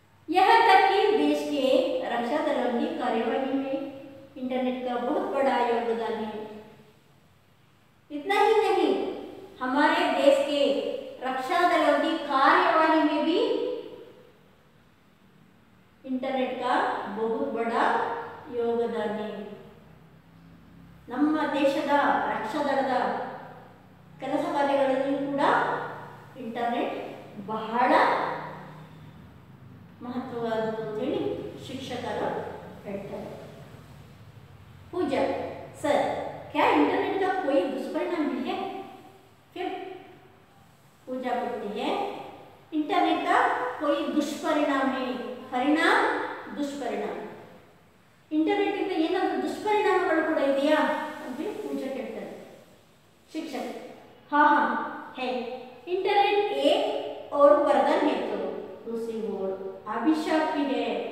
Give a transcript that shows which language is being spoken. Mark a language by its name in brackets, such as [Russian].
[Hindi] यहाँ तक कि देश के रक्षा दलों की कार्यवाही में इंटरनेट का बहुत बड़ा योगदान है. इतना ही नहीं, हमारे देश के रक्षा दलों की कार्यवाही में भी इंटरनेट का बहुत बड़ा योगदान है. [Kannada] ನಮ್ಮ ದೇಶದ ರಕ್ಷಾ ದಳದ ಕೆಲಸ ಕಾರ್ಯಗಳಲ್ಲಿ ಕೂಡ ಇಂಟರ್ನೆಟ್ ಬಹಳ ಮಹತ್ವವಾದದ್ದು ಅಂತ ಹೇಳಿ ಶಿಕ್ಷಕರು ಹೇಳ್ತಾರೆ. [Hindi] पूजा सर क्या इंटरनेट का कोई दुष्परिणाम भी है? फिर पूजा बोलती है इंटरनेट का कोई दुष्परिणाम है. परिणाम दुष्परिणाम. [Kannada] इंटरनेट ಇಂದ ಏನಾದರೂ ದುಷ್ಪರಿಣಾಮಗಳು ಕೂಡ ಇದೆಯಾ ಅಂತ पूजा ಕೇಳ್ತಾರೆ. [Hindi] शिक्षक हाँ है. इंटरनेट एक और वरदान है तो दूसरी ओर अभिशाप भी है.